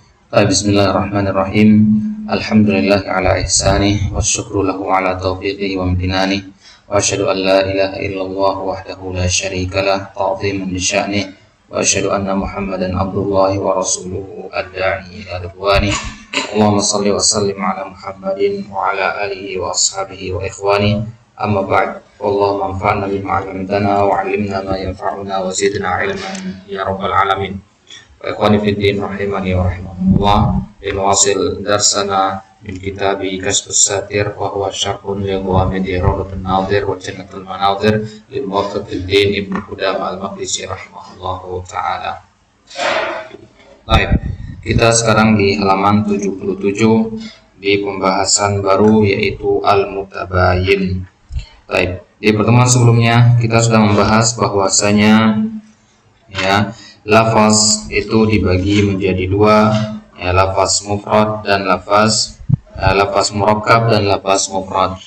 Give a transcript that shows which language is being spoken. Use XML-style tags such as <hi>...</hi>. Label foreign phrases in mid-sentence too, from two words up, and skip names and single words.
<ar>بسم الله الرحمن الرحيم الحمد لله على إحسانه والشكر له على توفيقه وامتناني وأشهد أن لا إله إلا الله وحده لا شريك له تعظيما لشأنه وأشهد أن محمدا عبد الله ورسوله الداعي إلى رضواني. اللهم صل وسلم على محمد وعلى آله وأصحابه وإخواني. أما بعد. اللهم انفعنا بما علمتنا وعلمنا ما ينفعنا وزدنا علما يا رب العالمين. إخواني في الدين رحمني ورحمكم الله لنواصل درسنا من كتاب كشف الساتر وهو شرح لغامدي روضة الناظر وجنة المناظر لموفق الدين ابن قدامة المقدسي رحمه الله تعالى.</ar> <id>Baik, kita sekarang di halaman 77 di pembahasan baru yaitu Al-Mutabayyin. Baik, di pertemuan sebelumnya kita sudah membahas bahwasanya lafaz itu dibagi menjadi dua, lafaz mufrad dan lafaz murakkab dan lafaz mufrad.</id>